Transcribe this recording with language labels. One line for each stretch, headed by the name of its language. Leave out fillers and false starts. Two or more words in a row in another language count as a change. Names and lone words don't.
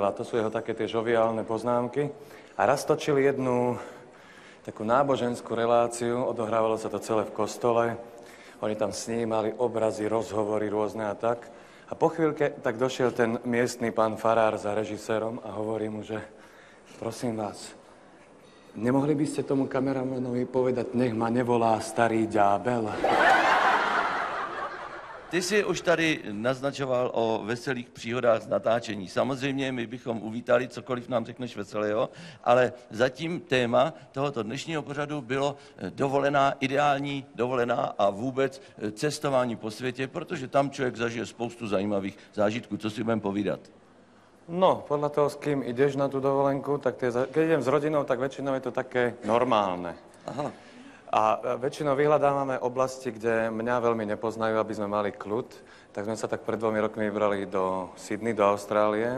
Slovak: A to sú jeho také tie žoviálne poznámky. A raz točili jednu takú náboženskú reláciu, odohrávalo sa to celé v kostole. Oni tam snímali obrazy, rozhovory rôzne a tak. A po chvíľke tak došiel ten miestny pán farár za režisérom a hovorí mu, že prosím vás, nemohli by ste tomu kameramanovi povedať, nech ma nevolá Starý ďábel?
Czech: Ty jsi už tady naznačoval o veselých příhodách z natáčení. Samozřejmě my bychom uvítali cokoliv nám řekneš veselého, ale zatím téma tohoto dnešního pořadu bylo dovolená, ideální dovolená a vůbec cestování po světě, protože tam člověk zažije spoustu zajímavých zážitků. Co si budeme povídat?
Slovak: No, podľa toho, s kým ideš na tú dovolenku, tak keď idem s rodinou, tak väčšinou je to také normálne. Aha. A väčšinou vyhľadávame oblasti, kde mňa veľmi nepoznajú, aby sme mali kľud. Tak sme sa tak pred 2 rokmi vybrali do Sydney, do Austrálie.